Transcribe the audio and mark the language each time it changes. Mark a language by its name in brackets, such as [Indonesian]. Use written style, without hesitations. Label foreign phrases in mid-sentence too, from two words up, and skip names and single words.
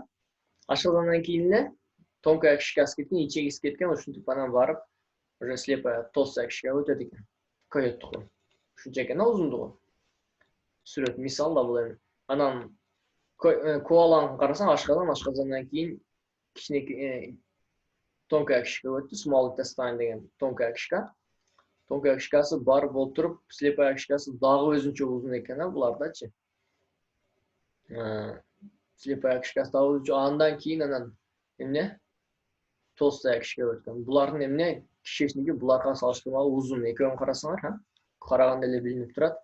[Kyrgyz] Ашказандан кийин эле [Russian] тонкая кишкасы [Kyrgyz] кеткен, ичегиси кеткен, ушинтип анан барып, уже [Russian] слепая толстая кишкага [Kyrgyz] өтөт экен. Койоттуку. Ушунча экен узундугу. Сүрөт мисал да бул эми. Анан коаланы карасаң, ашказандан кийин кичине [Russian] тонкая кишкага [Kyrgyz] өттү, [English] small intestine [Kyrgyz] деген [Russian] тонкая кишка. Тонкая кишкасы [Kyrgyz] бар болтуруп, [Russian] слепая кишкасы [Kyrgyz] дагы өзүнчө узун экен, булардачы. [Russian] Слепая кишкасы [Kyrgyz] дагы өзүнчө, андан кийин анан эмне? [Russian] Толстая кишкага [Kyrgyz] өткөн. Булардын эмне? Кишечниги буларга салыштырмалуу узун. Экөөнүн карасаңар, караганда эле билинип турат.